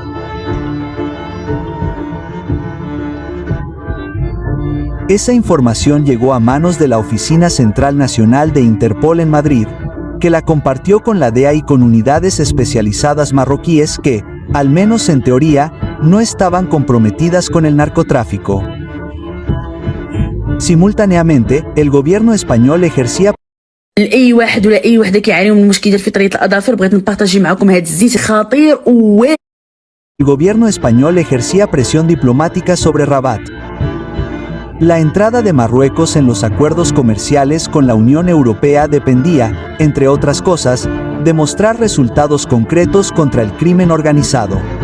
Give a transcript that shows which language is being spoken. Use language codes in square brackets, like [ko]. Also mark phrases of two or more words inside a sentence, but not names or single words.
[es] Esa información llegó a manos de la Oficina Central Nacional de Interpol en Madrid, que la compartió con la DEA y con unidades especializadas marroquíes que, al menos en teoría, no estaban comprometidas con el narcotráfico. Simultáneamente, el gobierno español ejercía [ar] لاي واحد ولا اي وحده كيعانيو من مشكلات في طريقه الاظافر بغيت نبارطاجي معكم هذا الزيت خطير [es] El gobierno español ejercía presión diplomática sobre Rabat. La entrada de Marruecos en los acuerdos comerciales con la Unión Europea dependía, entre otras cosas, de mostrar resultados concretos contra el crimen organizado.